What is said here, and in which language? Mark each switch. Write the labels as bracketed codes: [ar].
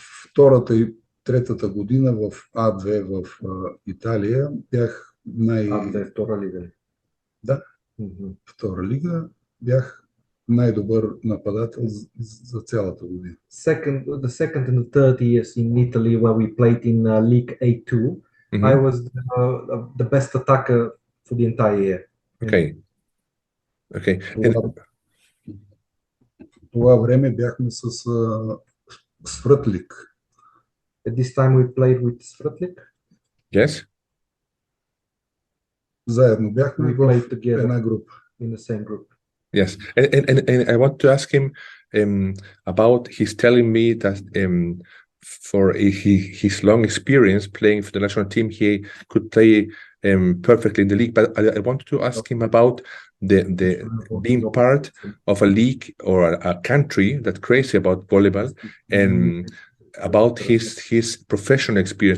[bg] Втората и третата година в А2 в Италия бях А2 втора лига. Да, втора лига. Бях най-добър нападател за цялата година. [en] The second and the third years in Italy where we played in League A2, I was the best attacker for the entire year. Okay. Okay. [bg] Това време бяхме с Сврътлик. [en] At this time we played with Svratlik. Yes. [bg] Заедно бяхме в една група. [en] In the same group. Yes, and I want to ask him about. He's telling me that for his long experience playing for the national team, he could play perfectly in the league. But I wanted to ask him about the being part of a league or a country that's crazy about volleyball, and about his professional experience.